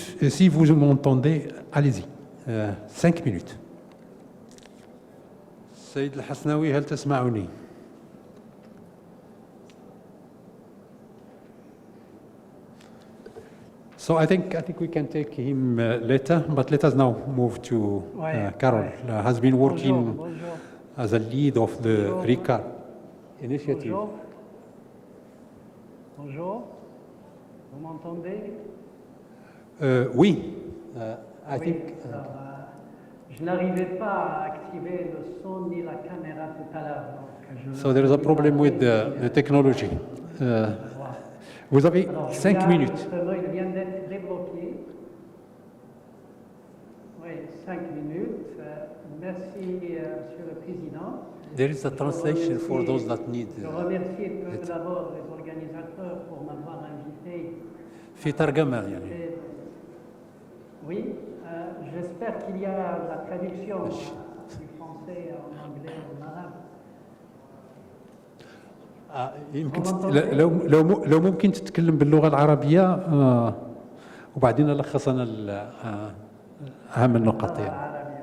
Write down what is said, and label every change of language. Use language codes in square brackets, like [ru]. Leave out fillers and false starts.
[fr] Si vous m'entendez, allez-y. [en] 5 minutes. [ar] سيد الحسناوي هل تسمعني؟ [en] So I think we can take him later, but let us now move to Carol. Has been working as a lead of the RICAR initiative. [fr] Bonjour, vous m'entendez? [en] Oui, I think. [fr] Je n'arrivais pas à activer le son ni la caméra tout à l'heure. [en] So there is a problem with the technology. [fr] Vous avez 5 minutes. Il vient d'être débloqué. Oui, 5 minutes. Merci, Monsieur le Président. [en] There is a translation for those that need. [fr] Je remercie tout d'abord les organisateurs pour m'avoir invité. [ar] في ترجمة يعني. [fr] Oui, j'espère qu'il y a la traduction du français en anglais en arabe. [ar] يمكن لو ممكن تتكلم باللغة العربية وبعدين لخص أنا أهم النقاط يعني.